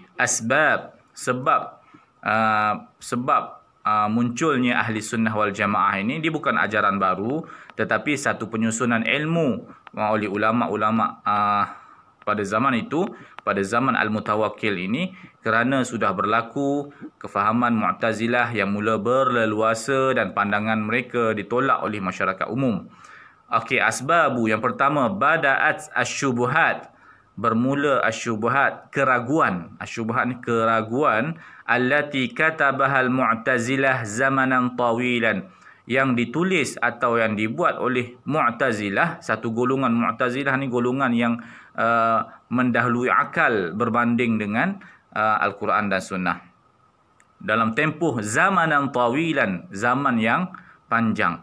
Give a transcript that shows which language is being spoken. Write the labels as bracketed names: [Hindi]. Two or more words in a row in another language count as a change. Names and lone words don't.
[Malay] Asbab, sebab munculnya [Arabic] أهل السنة والجماعة [Malay] ini, dia bukan ajaran baru, tetapi satu penyusunan ilmu oleh ulama-ulama pada zaman itu, pada zaman Al-Mutawakkil ini, kerana sudah berlaku kefahaman Mu'tazilah yang mula berleluasa dan pandangan mereka ditolak oleh masyarakat umum. Okey, asbabu yang pertama, [Arabic] بدأت الشبهات, [Malay] bermula asyubuhat, keraguan. Asyubuhat ni keraguan, [Arabic] التي كتبها المعتزلة زمانا طويلا, [Malay] yang ditulis atau yang dibuat oleh Mu'tazilah. Satu golongan Mu'tazilah ni golongan yang mendahului akal berbanding dengan Al-Quran dan Sunnah. Dalam tempoh [Arabic] زمانا طويلا, [Malay] zaman yang panjang.